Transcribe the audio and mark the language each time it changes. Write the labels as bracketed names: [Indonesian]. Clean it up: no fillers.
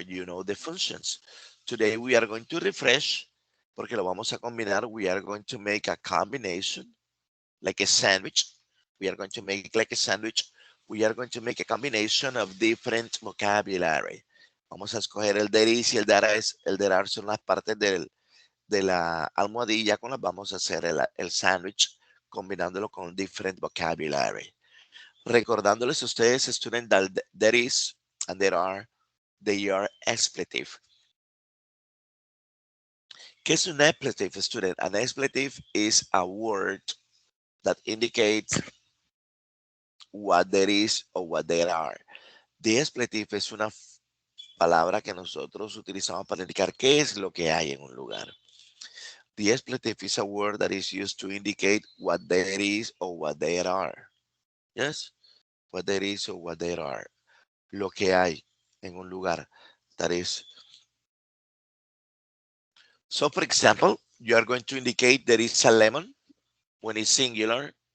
[English] You know the functions. Today we are going to refresh [Spanish] porque lo vamos a combinar. [English] We are going to make a combination like a sandwich. We are going to make like a sandwich. We are going to make a combination of different vocabulary. [Spanish] Vamos a escoger el there is y el there is. El there are son las partes de la almohadilla con las vamos a hacer el sandwich combinándolo con [English] different vocabulary. [Spanish] Recordándoles a ustedes, [English] student, that there is and there are, they are expletive. [Spanish] ¿Qué es un expletive, student? [English] An expletive is a word that indicates what there is or what there are. [Spanish] The expletive es una palabra que nosotros utilizamos para indicar qué es lo que hay en un lugar. [English] The expletive is a word that is used to indicate what there is or what there are. Yes, what there is or what there are. [Spanish] Lo que hay en un lugar. [English] That is. So, for example, you are going to indicate there is a lemon when it's singular.